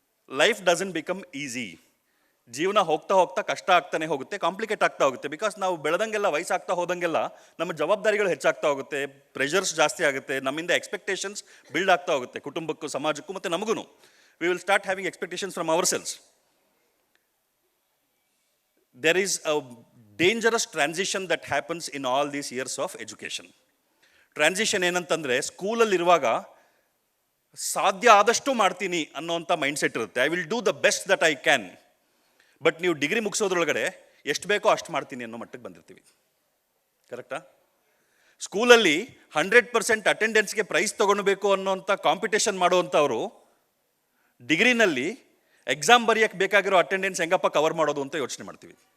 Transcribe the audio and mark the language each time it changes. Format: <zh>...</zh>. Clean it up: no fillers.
<en>Life doesn't become easy.</en> <kn>ಜೀವನ ಹೋಗ್ತಾ ಹೋಗ್ತಾ ಕಷ್ಟ ಆಗ್ತಾನೆ ಹೋಗುತ್ತೆ, ಕಾಂಪ್ಲಿಕೇಟ್ ಆಗ್ತಾ ಹೋಗುತ್ತೆ. ಬಿಕಾಸ್ ನಾವು ಬೆಳೆದಂಗೆಲ್ಲ, ವಯಸ್ಸಾಗ್ತಾ ಹೋದಂಗೆಲ್ಲ ನಮ್ಮ ಜವಾಬ್ದಾರಿಗಳು ಹೆಚ್ಚಾಗ್ತಾ ಹೋಗುತ್ತೆ, ಪ್ರೆಷರ್ಸ್ ಜಾಸ್ತಿ ಆಗುತ್ತೆ, ನಮ್ಮಿಂದ ಎಕ್ಸ್ಪೆಕ್ಟೇಷನ್ಸ್ ಬಿಲ್ಡ್ ಆಗ್ತಾ ಹೋಗುತ್ತೆ, ಕುಟುಂಬಕ್ಕೂ ಸಮಾಜಕ್ಕೂ ಮತ್ತು ನಮಗೂ.</kn> <en>We will start having expectations from ourselves. There is a dangerous transition that happens in all these years of education.</en> <kn>Transition ಏನಂತಂದರೆ, ಸ್ಕೂಲಲ್ಲಿರುವಾಗ ಸಾಧ್ಯ ಆದಷ್ಟು ಮಾಡ್ತೀನಿ ಅನ್ನೋವಂಥ ಮೈಂಡ್ಸೆಟ್ ಇರುತ್ತೆ.</kn> <en>I will do the best that I can.</en> <kn>But ನೀವು degree ಮುಗಿಸೋದ್ರೊಳಗಡೆ ಎಷ್ಟು ಬೇಕೋ ಅಷ್ಟು ಮಾಡ್ತೀನಿ ಅನ್ನೋ ಮಟ್ಟಕ್ಕೆ ಬಂದಿರ್ತೀವಿ. ಕರೆಕ್ಟಾ? ಸ್ಕೂಲಲ್ಲಿ 100% ಅಟೆಂಡೆನ್ಸ್ಗೆ ಪ್ರೈಸ್ ತೊಗೊಳ್ಬೇಕು ಅನ್ನೋಂಥ ಕಾಂಪಿಟೇಷನ್ ಮಾಡುವಂಥವ್ರು ಡಿಗ್ರಿನಲ್ಲಿ ಎಕ್ಸಾಮ್ ಬರೆಯೋಕ್ಕೆ ಬೇಕಾಗಿರೋ ಅಟೆಂಡೆನ್ಸ್ ಹೆಂಗಪ್ಪ ಕವರ್ ಮಾಡೋದು ಅಂತ ಯೋಚನೆ ಮಾಡ್ತೀವಿ.</kn>